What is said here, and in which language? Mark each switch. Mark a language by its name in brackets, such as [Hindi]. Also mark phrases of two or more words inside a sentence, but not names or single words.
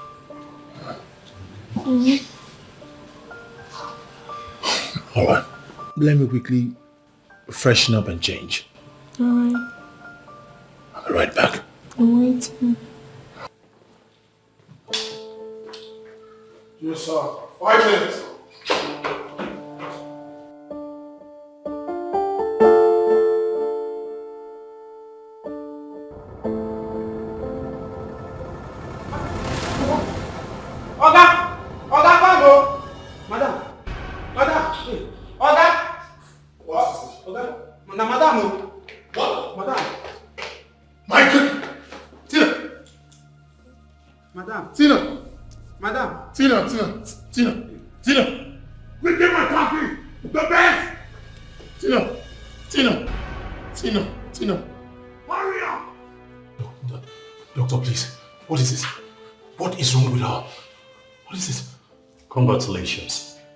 [English] Alright, let me quickly freshen up and change. Alright. I'll be right back. I'm waiting. Just 5 minutes. Oga, come on. Madam. Oga. What's this? Oga. Madam. What? Madam. My good. Tina. Madam. Tina. Madam. Tina. We get my coffee. The best. Tina. Hurry up. Doctor, please. What is this? What is wrong with her? What is this? Congratulations.